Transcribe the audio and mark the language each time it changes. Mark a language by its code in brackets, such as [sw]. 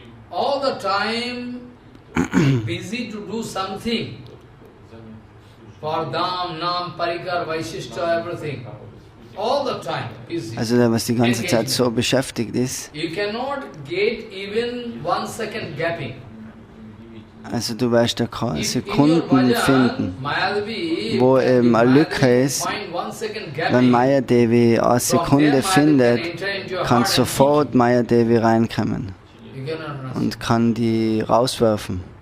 [en] All the time busy to do something for Dham, Nam, Parikar, Vaishishta, everything. All the time busy. [de] Also der, was die ganze Zeit so beschäftigt ist. [en] You cannot get even 1 second gapping. [de] Also du wirst da keine Sekunden finden, wo eben eine Lücke ist. Wenn Maya Devi eine Sekunde findet, kann sofort Maya Devi reinkommen und kann die rauswerfen.